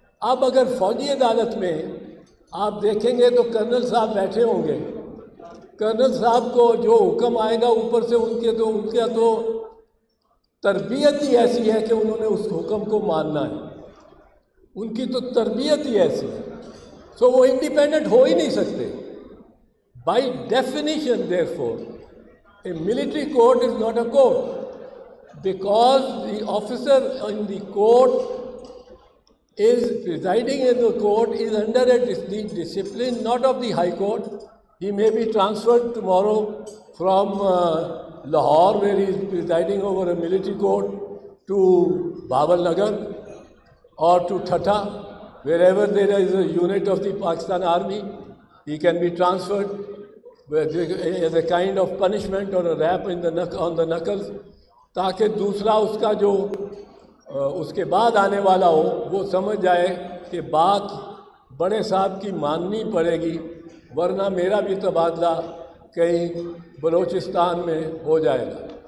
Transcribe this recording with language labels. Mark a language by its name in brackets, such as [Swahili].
[Urdu] اب اگر فوجی عدالت میں آپ دیکھیں گے تو کرنل صاحب بیٹھے ہوں گے. کرنل صاحب کو جو حکم آئے گا اوپر سے ان کے تو تربیت ہی ایسی ہے کہ انہوں نے اس حکم کو ماننا ہے. ان کی تو تربیت ہی ایسی ہے. سو وہ انڈیپینڈنٹ ہو ہی نہیں سکتے. [English] By definition therefore a military court is not a court because the officer in the court is presiding in the court is under the discipline not of the high court. He may be transferred tomorrow from Lahore, where he is presiding over a military court, to Bawal Nagar or to Thatta, wherever there is a unit of the Pakistan Army. He can be transferred as a kind of punishment or a rap on the knuckles, [Urdu] تاکہ دوسرا اس کا جو اس کے بعد آنے والا ہو وہ سمجھ جائے کہ بات بڑے صاحب کی ماننی پڑے گی، ورنہ میرا بھی تبادلہ کہیں بلوچستان میں ہو جائے گا.